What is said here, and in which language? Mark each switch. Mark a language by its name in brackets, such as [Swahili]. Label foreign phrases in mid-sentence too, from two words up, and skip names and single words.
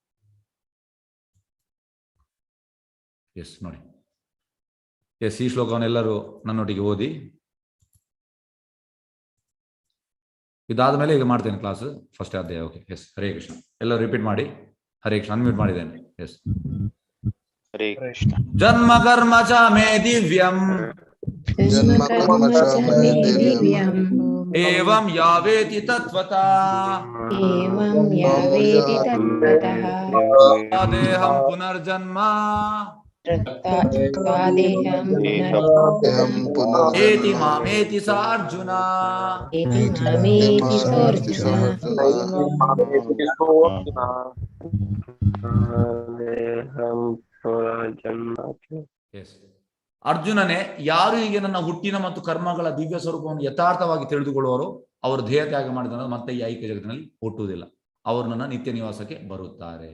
[Kannada] ಎಸ್ ನೋಡಿ, ಎಸ್, ಈ ಶ್ಲೋಕವನ್ನು ಎಲ್ಲರೂ ನನ್ನೊಟ್ಟಿಗೆ ಓದಿ. ಇದಾದ ಮೇಲೆ ಈಗ ಮಾಡ್ತೇನೆ ಕ್ಲಾಸ್, ಫಸ್ಟ್ ಅಧ್ಯಾಯ. ಓಕೆ, ಎಸ್. [Sanskrit] ಹರೇ ಕೃಷ್ಣ. [Kannada] ಎಲ್ಲರೂ ರಿಪೀಟ್ ಮಾಡಿ. [Sanskrit] ಹರೇ ಕೃಷ್ಣ. [Kannada] ಅನ್ಮ್ಯೂಟ್ ಮಾಡಿದ್ದೇನೆ. ಎಸ್. [Sanskrit] ಹರೇ ಕೃಷ್ಣ. ಜನ್ಮ ಕರ್ಮ ಚ ಮೇ ದಿವ್ಯಂ ಏವಂ ಯಾವೇತಿ ತತ್ವತಃ ದೇಹಂ ಪುನರ್ಜನ್ಮ ಏತಿ ಮಾಮೇತಿ ಸ ಅರ್ಜುನ. [Kannada] ಅರ್ಜುನನೇ, ಯಾರು ಹೀಗೆ ನನ್ನ ಹುಟ್ಟಿನ ಮತ್ತು ಕರ್ಮಗಳ ದಿವ್ಯ ಸ್ವರೂಪವನ್ನು ಯಥಾರ್ಥವಾಗಿ ತಿಳಿದುಕೊಳ್ಳುವವರು ಅವರು ದೇಹ ತ್ಯಾಗ ಮಾಡಿದ ಮತ್ತೆ ಈ ಐಕ್ಯ ಜಗತ್ತಿನಲ್ಲಿ ಹುಟ್ಟುವುದಿಲ್ಲ, ಅವರು ನನ್ನ ನಿತ್ಯ ನಿವಾಸಕ್ಕೆ ಬರುತ್ತಾರೆ.